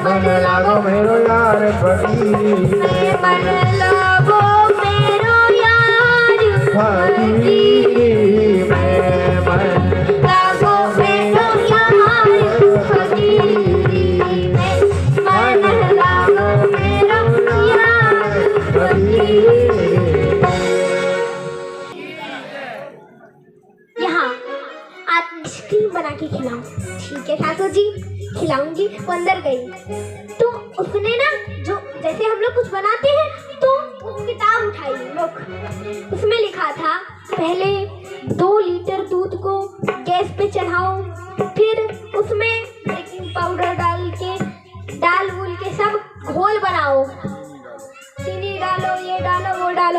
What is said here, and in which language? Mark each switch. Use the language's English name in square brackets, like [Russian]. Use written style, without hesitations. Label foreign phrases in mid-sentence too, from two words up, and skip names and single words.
[Hindi] मन लागो मेरो यार फकीरी में, मन लागो मेरो यार फकीरी में, मन लागो मेरो यार फकीरी में, मन लागो मेरो यार फकीरी में। यहाँ आप आइसक्रीम बना के खिलाओ। ठीक है सासू जी, खिलाऊंगी। वो अंदर गई तो उसने ना, जो जैसे हम लोग कुछ बनाते हैं तो वो किताब उठाई लोग, उसमें लिखा था पहले 2 लीटर दूध को गैस पे चढ़ाओ, फिर उसमें [English] baking powder [Hindi] डाल के डाल वूल के सब घोल बनाओ, चीनी डालो, ये डालो, वो डालो।